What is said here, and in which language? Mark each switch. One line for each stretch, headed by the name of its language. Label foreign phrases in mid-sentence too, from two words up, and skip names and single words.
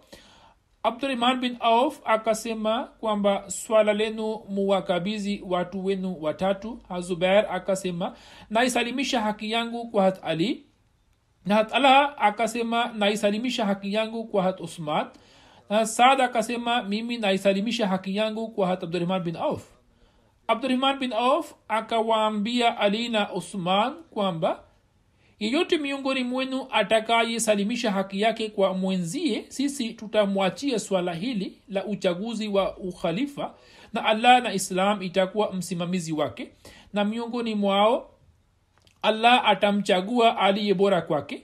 Swahili: Abdurrahman bin Auf akasema kwamba swala lenu muwakabizi watu wenu watatu. Zubair akasema naisalimisha haki yangu kwa Hazrat Ali, na Hazrat Talha akasema naisalimisha haki yangu kwa Hazrat Usman, na Saad akasema mimi naisalimisha haki yangu kwa Hazrat Abdurrahman bin Auf. Abdurrahman bin Auf akawaambia Ali na Usman kwamba yeyote miongoni mwenu atakayesalimisha haki yake kwa mwenzie, sisi tutamwachia swala hili la uchaguzi wa ukhalifa na Allah na Islam itakuwa msimamizi wake, na miongoni mwao Allah atamchagua aliye bora kwake.